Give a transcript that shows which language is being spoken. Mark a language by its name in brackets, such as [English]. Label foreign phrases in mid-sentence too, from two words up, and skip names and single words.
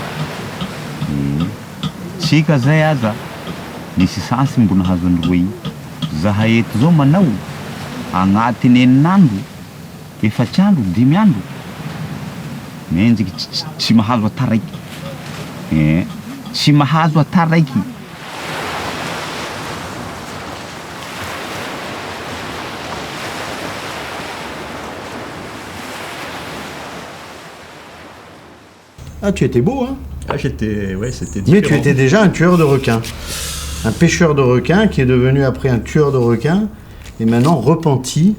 [Malagasy] tsika zay aza nisy sansy mbo nahazo androa igny zahay eto zao manao agnatiny 9 andro 4 andro 5 andro menjiky tsy mahazo ataraiky tsy mahazo ataraiky. [French] Ah, tu étais beau, hein? Ah, c'était différent. Mais tu étais déjà un tueur de requins. Un pêcheur de requins qui est devenu après un tueur de requins et maintenant repenti.